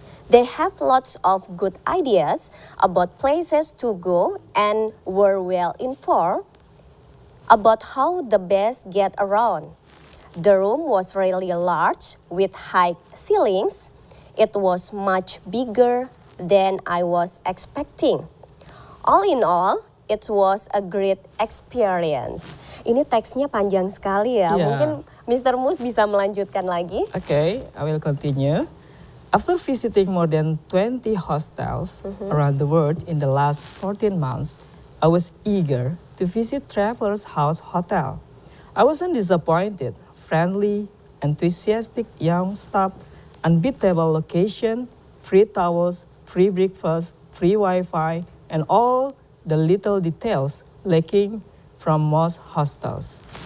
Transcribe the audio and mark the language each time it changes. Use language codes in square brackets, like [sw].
[en] They have lots of good ideas about places to go and were well informed about how the best get around. The room was really large with high ceilings. It was much bigger than I was expecting. All in all, it was a great experience. [id] Ini teksnya panjang sekali ya. Yeah. Mungkin Mr. Mus bisa melanjutkan lagi. [en] Okay, I will continue. After visiting more than 20 hostels around the world in the last 14 months, I was eager to visit Traveler's House Hotel. I wasn't disappointed. Friendly, enthusiastic young staff, unbeatable location, free towels, free breakfast, free Wi-Fi, and all the little details lacking from most hostels.